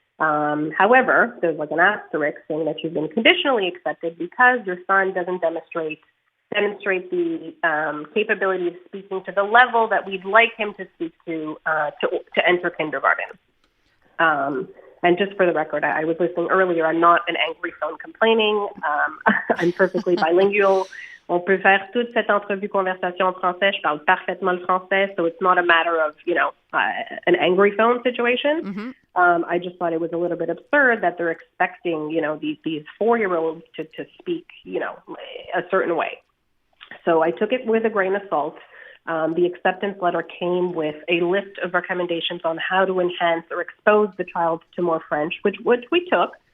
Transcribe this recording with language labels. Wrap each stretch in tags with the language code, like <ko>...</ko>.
<en>However, there's like an asterisk saying that you've been conditionally accepted because your son doesn't demonstrate the capability of speaking to the level that we'd like him to speak to enter kindergarten. And just for the record, I was listening earlier. I'm not an angry phone complaining. I'm perfectly bilingual.</en> <fr>On peut faire toute cette entrevue conversation en français. Je parle parfaitement le français,</fr> <en>so it's not a matter of an angry phone situation. Mm-hmm. I just thought it was a little bit absurd that they're expecting these 4-year-olds to speak a certain way. So I took it with a grain of salt. The acceptance letter came with a list of recommendations on how to enhance or expose the child to more French, which we took.</en>